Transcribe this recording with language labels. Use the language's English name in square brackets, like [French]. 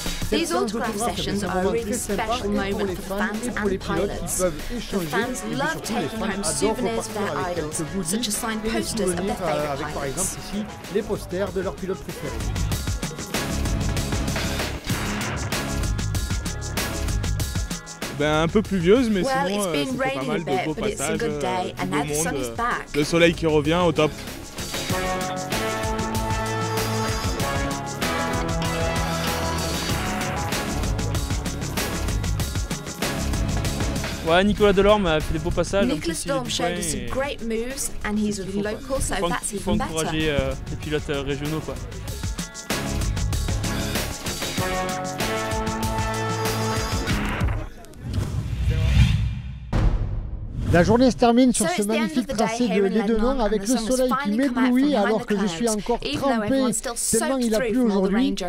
[English] These autograph sessions are a really special moment for the fans and pilots. The fans love taking home souvenirs of their idols, such as signed posters of their favorite pilots. [French] Par exemple ici, les posters de leurs pilotes préférés. Un peu pluvieuse, mais sinon c'était pas mal de beaux passages, du beau monde, le soleil qui revient au top. Ouais, Nicolas Delorme a fait des beaux passages. [English] Nicolas Delorme showed us some great moves and he's local, so that's even better. [French] Faut encourager les pilotes régionaux, quoi. La journée se termine sur ce magnifique tracé de l'Édenon avec le soleil qui m'éblouit alors que je suis encore trempé tellement il a plu aujourd'hui.